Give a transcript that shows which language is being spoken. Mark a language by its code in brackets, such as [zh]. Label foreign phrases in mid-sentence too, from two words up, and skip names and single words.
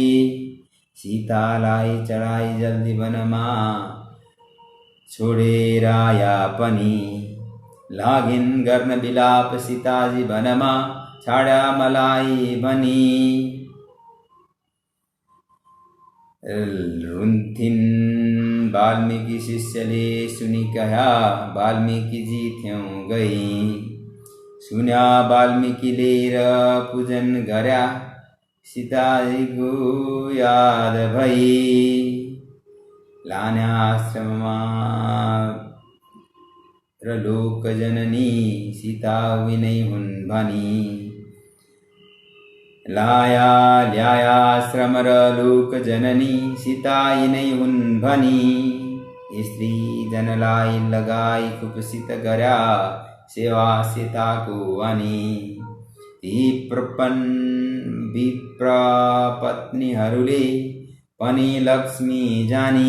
[ne] सीतालाई चढाई जल्दी वनमा छोडेर आया पनि। लागिन् गर्न विलाप सीताजी वनमा छाड्या मलाई भनी। रुन्थिन् वाल्मीकि शिष्यले सुनि कह्या वाल्मीकि जी थ्यौं गई। सुन्या वाल्मीकिले र पूजन गर्या सीताजीको याद भई। लान्या आश्रममा र लोक जननी सीता विनय हुन् भनी। ल्याया आश्रम र लोक जननी सीता यिनै हुन् भनी। स्त्री जनलाई लगाई कुपसित गर्या सेवा सीताको अनि। ती विप्र पत्नीहरूले पनि लक्ष्मी जानी।